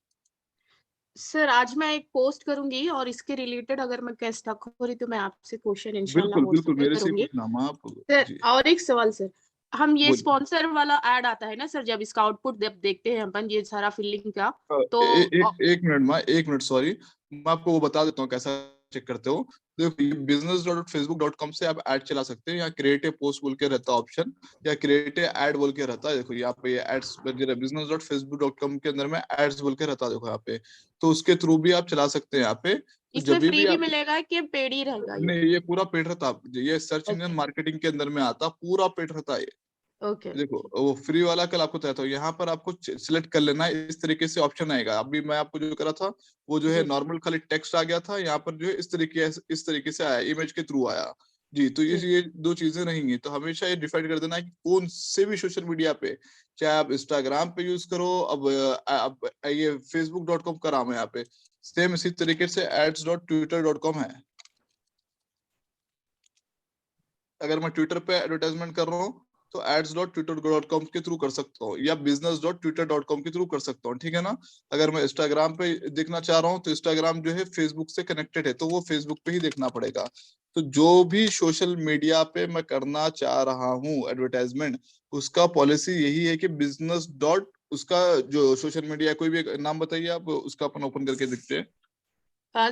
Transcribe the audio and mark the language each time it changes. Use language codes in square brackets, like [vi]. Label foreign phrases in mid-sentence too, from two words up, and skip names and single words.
[hi] सर आज मैं एक पोस्ट करूंगी और इसके रिलेटेड अगर मैं क्या स्टक हो रही तो मैं आपसे क्वेश्चन इंशाल्लाह बिल्कुल मेरे से करूंगी। पूछना आप। सर और एक सवाल सर, हम ये बोलिए। स्पॉन्सर वाला ऐड आता है ना सर, जब इसका आउटपुट जब देखते हैं अपन ये सारा फिलिंग का, तो एक मिनट, एक मिनट, सॉरी, मैं आपको वो बता देता हूँ कैसा चेक करते हो। देखो, business.facebook.com से आप ऐड चला सकते हैं, या [en] create a post [hi] बोल के रहता है ऑप्शन, या [en] create a ad [hi] बोल के रहता है। देखो यहाँ पे ये एड्स business.facebook.com के अंदर में एड्स बोल के रहता है, देखो यहाँ पे, तो उसके थ्रू भी आप चला सकते हैं यहाँ पे। तो इसमें जब फ्री भी आप, मिलेगा कि पेड ही रहेगा ये? नहीं, ये पूरा पेड रहता है, ये [en] search engine [hi] ओके मार्केटिंग के अंदर में आता, पूरा पेड रहता है ये। ओके देखो वो फ्री वाला कल आपको बताता हूँ, यहाँ पर आपको सिलेक्ट कर लेना है, इस तरीके से ऑप्शन आएगा। अभी मैं आपको जो करा था वो जो है जी नॉर्मल खाली टेक्स्ट आ गया था, यहाँ पर जो है इस तरीके से आया, इमेज के थ्रू आया जी। तो जी ये दो चीजें रहेंगी, तो हमेशा ये डिसाइड कर देना है कि कौन से भी [en] social media [hi] पे, चाहे आप इंस्टाग्राम पे यूज करो, अब ये facebook.com का नाम है यहाँ पे, सेम इसी तरीके से ads.twitter.com है। अगर मैं ट्विटर पे एडवर्टाइजमेंट कर रहा हूँ तो ads.twitter.com के थ्रू कर सकता हूँ, या business.twitter.com के थ्रू कर सकता हूँ, ठीक है ना। अगर मैं इंस्टाग्राम पे देखना चाह रहा हूँ तो इंस्टाग्राम जो है फेसबुक से कनेक्टेड है, तो वो फेसबुक पे ही देखना पड़ेगा। तो जो भी [en] social media [hi] पे मैं करना चाह रहा हूँ एडवर्टाइजमेंट, उसका पॉलिसी यही है कि [en] business dot, [hi] उसका जो [en] social media, [hi] कोई भी नाम बताइए आप, उसका अपन ओपन करके देखते हैं।